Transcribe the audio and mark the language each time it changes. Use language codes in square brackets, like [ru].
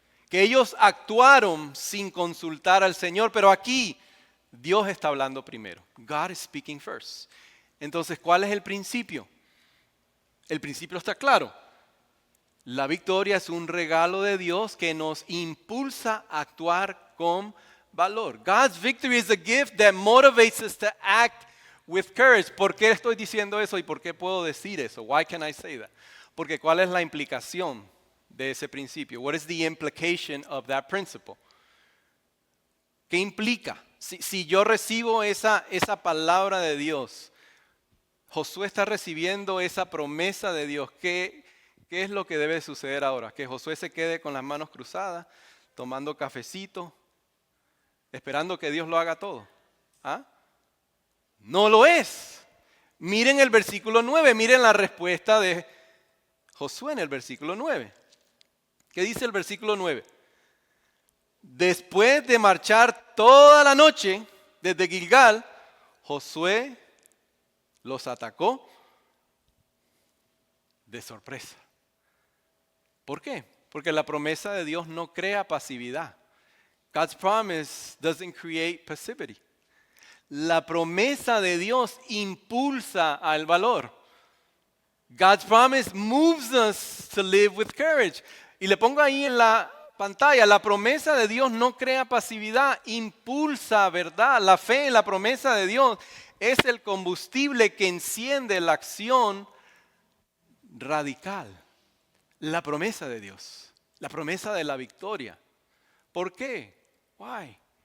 [es] Que ellos actuaron sin consultar al Señor, pero aquí Dios está hablando primero. [en] God is speaking first. [es] Entonces, ¿cuál es el principio? El principio está claro. La victoria es un regalo de Dios que nos impulsa a actuar con valor. [en] God's victory is a gift that motivates us to act with courage. [es] ¿Por qué estoy diciendo eso y por qué puedo decir eso? [en] Why can I say that? [es] Porque ¿cuál es la implicación de ese principio? [en] What is the implication of that principle? [es] ¿Qué implica? Si yo recibo esa palabra de Dios, Josué está recibiendo esa promesa de Dios. ¿Qué es lo que debe suceder ahora? Que Josué se quede con las manos cruzadas, tomando cafecito, esperando que Dios lo haga todo. ¿Ah? No lo es. Miren el versículo 9, miren la respuesta de Josué en el versículo 9. ¿Qué dice el versículo 9? Después de marchar toda la noche desde Gilgal, Josué los atacó de sorpresa. ¿Por qué? Porque la promesa de Dios no crea pasividad. [en] God's promise doesn't create passivity. [es] La promesa de Dios impulsa al valor. [en] God's promise moves us to live with courage. [es] Y le pongo ahí en la pantalla, la promesa de Dios no crea pasividad, impulsa verdad. La fe en la promesa de Dios es el combustible que enciende la acción radical. La promesa de Dios, la promesa de la victoria. ¿Por qué? [en] Why?